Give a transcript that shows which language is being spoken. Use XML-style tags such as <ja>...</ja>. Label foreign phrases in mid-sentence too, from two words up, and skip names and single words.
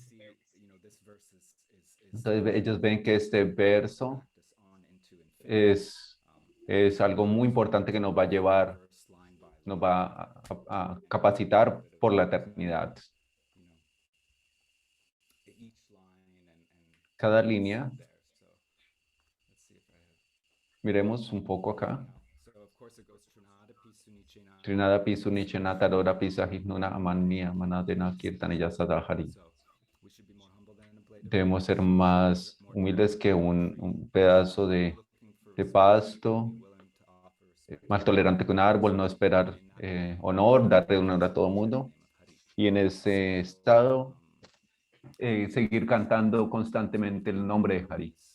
<es>Entonces, ellos ven que este verso es, es algo muy importante que nos va a llevar, nos va a capacitar por la eternidad. Cada línea, miremos un poco acá.</es> <sa>तृणाद अपि सुनीचेन तरोर अपि सहिष्णुना अमानिना मानदेन कीर्तनीय सदा हरि.</sa> <es>Debemos ser más humildes que un pedazo de pasto, más tolerante que un árbol, no esperar honor, darle honor a todo mundo. Y en ese estado, seguir cantando constantemente el nombre de Hari.</es>